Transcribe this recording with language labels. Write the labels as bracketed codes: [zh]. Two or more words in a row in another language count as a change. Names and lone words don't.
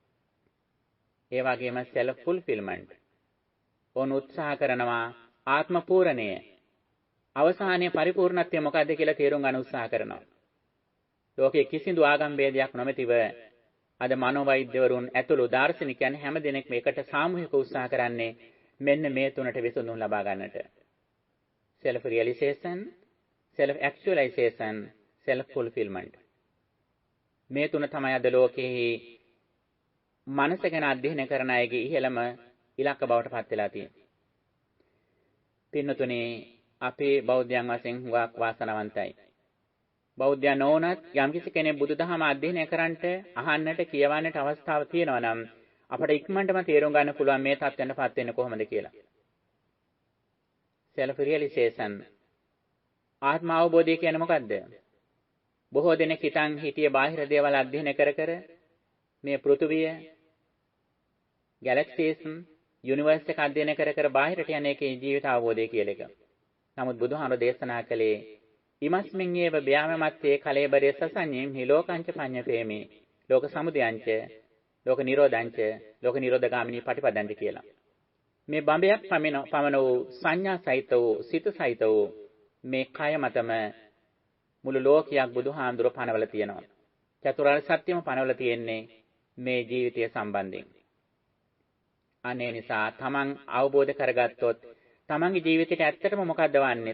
[si] ඒ වගේම [en] self fulfillment [si] ඕන උත්සාහ කරනවා ආත්ම පූර්ණය. අවසානයේ පරිපූර්ණත්වය මොකක්ද කියලා තේරුම් ගන්න උත්සාහ කරනවා. ලෝකයේ කිසිදු ආගම් ભેදයක් නොමැතිව අද මනෝවෛද්‍යවරුන් ඇතුළු දාර්ශනිකයන් හැම දිනෙකම එකට සාමූහික උත්සාහ කරන්නේ මෙන්න මේ තුනට විසඳුම් ලබා ගන්නට. [en] self realization, self actualization, self fulfillment. [si] මේ තුන තමයි අද ලෝකයේ මනස ගැන අධ්‍යයනය කරන අයගේ ඉහළම ඉලක්ක බවට පත් වෙලා තියෙන්නේ. පින්නතුනේ අපේ බෞද්ධයන් වශයෙන් හුඟක් වාසනාවන්තයි. බෞද්ධයන් නොවුනත් යම්කිසි කෙනෙක් බුදුදහම අධ්‍යයනය කරන්නට, අහන්නට, කියවන්නට අවස්ථාව තියෙනවා නම් අපට ඉක්මනටම තේරුම් ගන්න පුළුවන් මේ තත්ත්වෙන්ටපත් වෙන්නේ කොහොමද කියලා. [en] self realization [si] ආත්ම අවබෝධය කියන්නේ මොකද්ද? බොහෝ දෙනෙක් හිතන් හිටියේ බාහිර දේවල් අධ්‍යයනය කර මේ පෘථුවිය, [en] galaxies, universe [si] එක අධ්‍යයනය කර බාහිරට යන එකේ ජීවිත අවබෝධය කියලා එක. නමුත් බුදුහාමුදුරේ දේශනා කළේ [pi] ඉමස්මින් යේව බ්‍යාමමත්තේ කලේබරේ සසඤ්ඤේම් හි ලෝකංච පඤ්ඤපේමි ලෝක සමුදයංච ලෝක නිරෝධංච ලෝක නිරෝධගාමිනී පටිපදන්ති [si] කියලා. මේ බඹයක් පමණ වූ සංඥා සහිත වූ සිත සහිත වූ මේ කය මතම මුළු ලෝකයක් බුදුහාමුදුර පනවල තියෙනවා. චතුරාර්ය සත්‍යම පනවල තියෙන්නේ මේ ජීවිතය සම්බන්ධයෙන්. අනේ නිසා තමන් අවබෝධ කරගත්තොත් තමන්ගේ ජීවිතේට ඇත්තටම මොකද්ද වන්නේ?